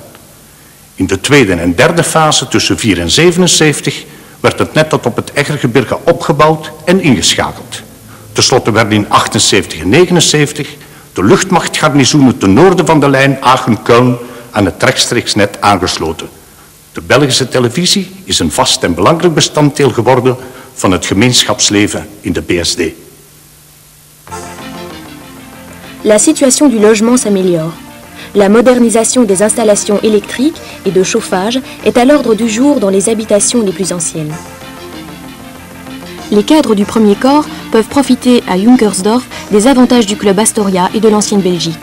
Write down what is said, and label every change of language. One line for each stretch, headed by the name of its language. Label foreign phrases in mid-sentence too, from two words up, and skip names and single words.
Dutch: In de 2e en 3e fase tussen 4 en 77 werd het net tot op het Eggergebirge opgebouwd en ingeschakeld. Ten slotte werden in 78 en 79 de luchtmachtgarnizoenen ten noorden van de lijn Aachen-Köln aan het rechtstreeks net aangesloten. De Belgische televisie is een vast en belangrijk bestanddeel geworden van het gemeenschapsleven in de BSD.
French: La situation du logement s'améliore. La modernisation des installations électriques et de chauffage est à l'ordre du jour dans les habitations les plus anciennes. Les cadres du premier corps peuvent profiter à Junkersdorf des avantages du club Astoria et de l'ancienne Belgique.